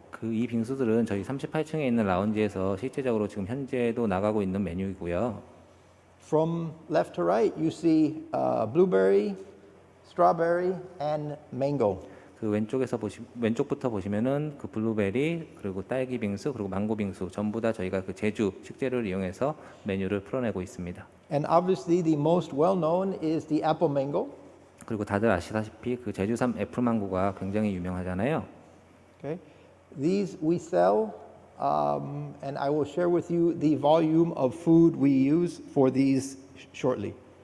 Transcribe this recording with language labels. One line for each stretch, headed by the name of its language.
Korean: 이 빙수들은 저희 38층에 있는 라운지에서 실제적으로 지금 현재도 나가고 있는 메뉴이고요.
English: From left to right, you see blueberry, strawberry, and mango.
Korean: 왼쪽부터 보시면은 블루베리 그리고 딸기 빙수 그리고 망고 빙수 전부 다 저희가 제주 식재료를 이용해서 메뉴를 풀어내고 있습니다.
English: And obviously the most well known is the apple mango.
Korean: 그리고 다들 아시다시피 제주산 애플망고가 굉장히 유명하잖아요.
English: Okay. These we sell and I will share with you the volume of food we use for these shortly.